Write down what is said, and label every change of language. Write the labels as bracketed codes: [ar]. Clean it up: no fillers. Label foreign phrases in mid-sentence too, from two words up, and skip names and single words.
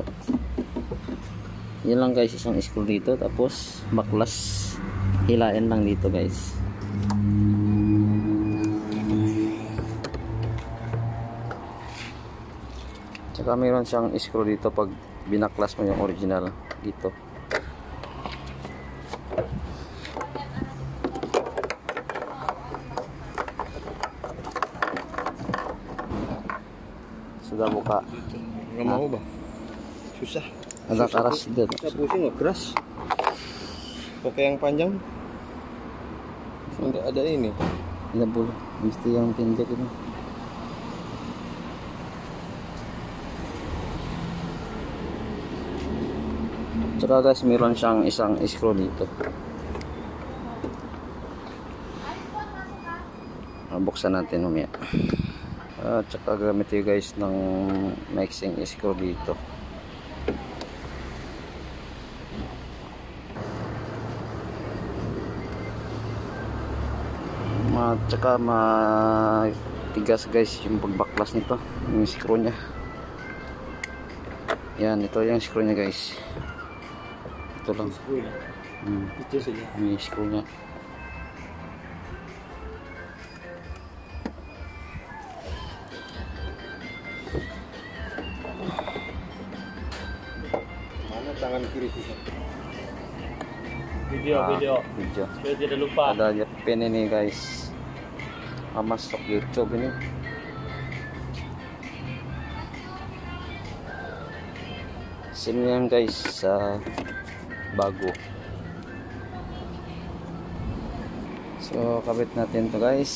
[tl] Yan lang guys, isang screw dito. Tapos baklas, hilain lang dito guys. Tsaka mayroon siyang screw dito pag binaklas mo yung original dito. [id] Sudah buka. Nggak mau bang, susah. Agak keras itu. Susah pusing loh, keras. Pakai yang panjang, nggak ada ini. Tidak boleh, mesti yang pendek ini. [tl] Tsaka guys, meron siyang isang screw dito. Buksan natin umaya. Tsaka gamit tayo guys ng mixing screw dito. Tsaka matigas guys yung pagbaklas nito, yung screw nya. Yan, ito yung screw nya guys. Ito lang. [id] Itu saja. Ini screw nya. Tangan kiri sih. Video. Supaya tidak lupa. Ada pin ini guys. Masuk YouTube ini. [tl] SIM yan guys, bago. So kabit natin to guys.